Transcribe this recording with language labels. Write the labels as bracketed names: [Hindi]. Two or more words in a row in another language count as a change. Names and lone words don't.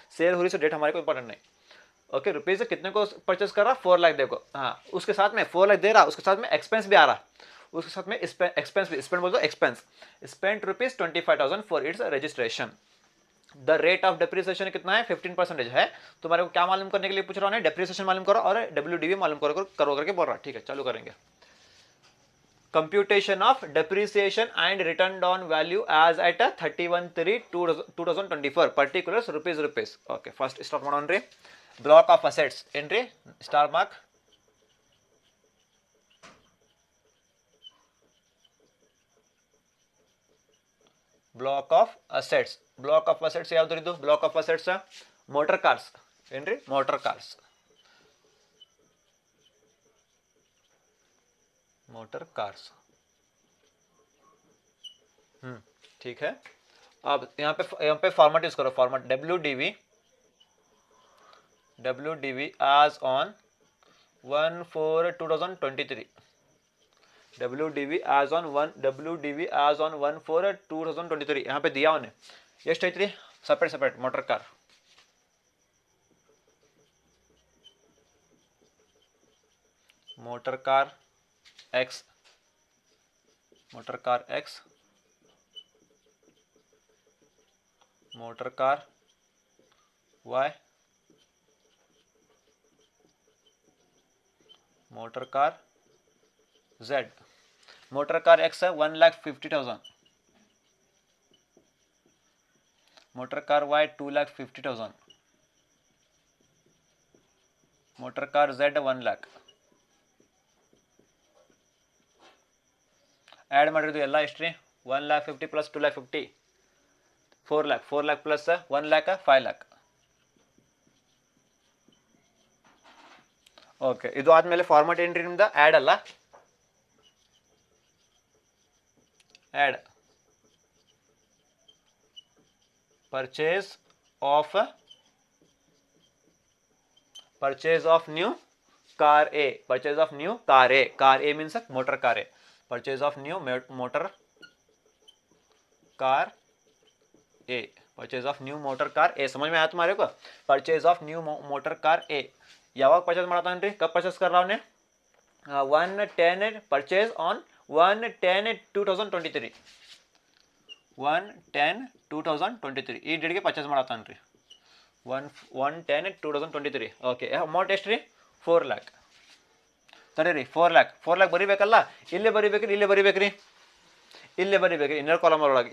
[Hindi] सेल हो रही [English] so date [Hindi] हमारे को इंपॉर्टेंट नहीं. ओके, रुपीज कितने को परचेस कर रहा, 4 लाख देखो, हाँ उसके साथ में 4 लाख दे रहा, उसके साथ में एक्सपेंस भी आ रहा, उसके साथ में एक्सपेंस भी, स्पेंड बोल दो एक्सपेंस, [English] spend rupees 25,000 for its registration. the rate of depreciation [Hindi] कितना है 15% है. तुम्हारे को क्या मालूम करने के लिए पूछ रहा हूँ, डेप्रिसिएशन मालूम करो और WDV मालूम करो करके बोल रहा. ठीक है, चालू करेंगे. [English] computation of depreciation and written down value as at 31/3/2024 particulars rupees. Okay, first start ಮಾಡೋಣ್ರಿ. Block of assets ಏನ್ರಿ star mark. block of assets. block of assets ಯಾವ್ದು? block of assets motor cars ಏನ್ರಿ, motor cars. motor cars. [Hindi] ठीक है. अब यहाँ पे फॉर्मेट यूज करो. [English] फॉर्मेट WDV as on 1/4/2023. WDV as on [Hindi] 1/4/2023 यहाँ पे दिया उन्हें. [Kannada] ಎಷ್ಟು ಐತ್ರಿ? [English] separate motor car. motor car X, motor car X, motor car Y, motor car Z. motor car X है 1,50,000. motor car Y 2,50,000. motor car Z 1 लाख. [Kannada] ऐड ಮಾಡಿರೋದು ಎಲ್ಲ ಎಷ್ಟ್ರಿ? 1,50,000 ಪ್ಲಸ್ 2,50,000 4 lakh ಪ್ಲಸ್ 1 lakh 5 lakh. ಓಕೆ, ಇದು ಆದ್ಮೇಲೆ ಫಾರ್ಮೆಟ್ ಏನ್ರಿ ನಿಮ್ದು? [English] ಆ್ಯಡ್ ಅಲ್ಲ, add purchase of new car A. purchase of new car A. car A means motor car A. purchase of new motor car A. purchase of new motor car A. [Hindi] समझ में आया तुम्हारे को? [English] purchase of new motor car A [Kannada] ಯಾವಾಗ ಪರ್ಚೇಸ್ ಮಾಡ್ತಾನೆ? [Hindi] कब परचेज कर रहा हूँ? [English] 1/10 purchase on 1/10/2023. [Kannada] 1/10/2023 ಈ ಡೇಟ್ಗೆ ಪರ್ಚೇಸ್ ಮಾಡತ್ತಾನೆ ರೀ. 1/10/2023. ಓಕೆ, ಅಮೌಂಟ್ ಎಷ್ಟು ರೀ? 4 lakh. ತಡೀರಿ, 4 lakh ಬರಿಬೇಕಲ್ಲ, ಇಲ್ಲೇ ಬರಿಬೇಕ್ರಿ, ಇಲ್ಲೇ ಬರಿಬೇಕ್ರಿ, ಇಲ್ಲೇ ಬರಿಬೇಕ್ರಿ [English] inner column [Kannada] ಒಳಗೆ.